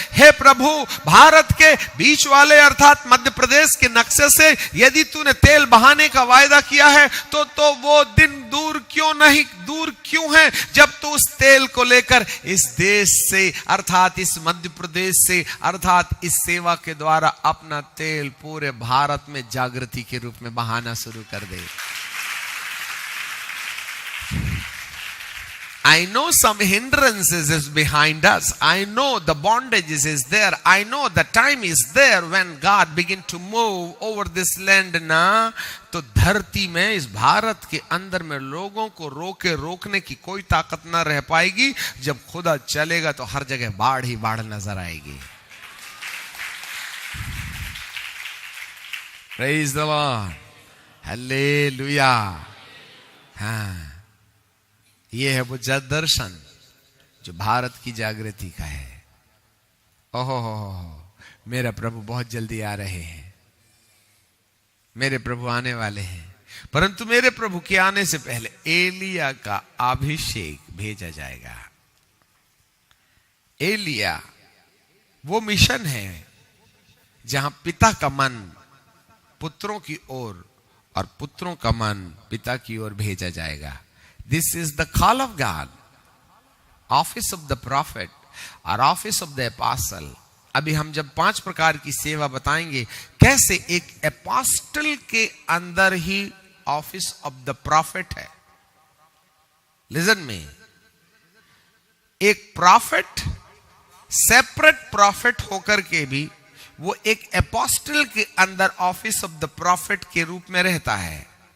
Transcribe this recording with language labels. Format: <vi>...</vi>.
<hi>हे प्रभु, भारत के बीच वाले अर्थात मध्य प्रदेश के नक्शे से यदि तूने तेल बहाने का वायदा किया है, तो वो दिन दूर क्यों है जब तू उस तेल को लेकर इस देश से अर्थात इस मध्य प्रदेश से अर्थात इस सेवा के द्वारा अपना तेल पूरे भारत में जागृति के रूप में बहाना शुरू कर दे।</hi> <en>I know some hindrances is behind us. I know the bondages is there. I know the time is there when God begin to move over this land ना,</en> <hi>तो धरती में इस भारत के अंदर में लोगों को रोकने की कोई ताकत ना रह पाएगी। जब खुदा चलेगा तो हर जगह बाढ़ ही बाढ़ नजर आएगी।</hi> <en>Praise the Lord. Hallelujah.</en> <hi>हाँ, ये है वो दर्शन जो भारत की जागृति का है। ओहो मेरा प्रभु बहुत जल्दी आ रहे हैं, मेरे प्रभु आने वाले हैं। परंतु मेरे प्रभु के आने से पहले एलिया का अभिषेक भेजा जाएगा। एलिया वो मिशन है जहां पिता का मन पुत्रों की ओर और पुत्रों का मन पिता की ओर भेजा जाएगा।</hi> <en>This is the call of God, office of the prophet और office of the apostle।</en> <hi>अभी हम जब 5 प्रकार की सेवा बताएंगे, कैसे एक एपोस्टल के अंदर ही ऑफिस ऑफ द प्रॉफिट है। लिसन में, एक प्रॉफिट सेपरेट प्रॉफिट होकर के भी वो एक एपोस्टल के अंदर ऑफिस ऑफ द प्रॉफिट के रूप में रहता है।</hi>